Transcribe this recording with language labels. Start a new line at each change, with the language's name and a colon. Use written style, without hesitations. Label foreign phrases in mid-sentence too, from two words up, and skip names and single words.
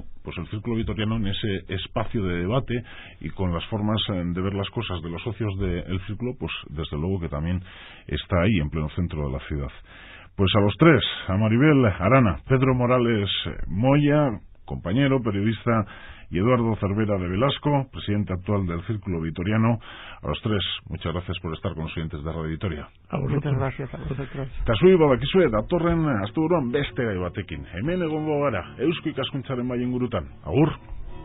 Spanish: Pues el círculo vitoriano, en ese espacio de debate y con las formas de ver las cosas de los socios del círculo, pues desde luego que también está ahí en pleno centro de la ciudad. Pues a los tres, a Maribel Arana, Pedro Morales Moya, compañero, periodista, y Eduardo Cervera de Velasco, presidente actual del Círculo Vitoriano, a los tres, muchas gracias por estar con los oyentes de Radio Vitoria. Muchas gracias a vosotros.
Basque: Tasui badakizue, datorren asteburuan beste gai batekin. Hemen egongo gara, Eusko Ikaskuntzaren Bai ingurutan. Agur!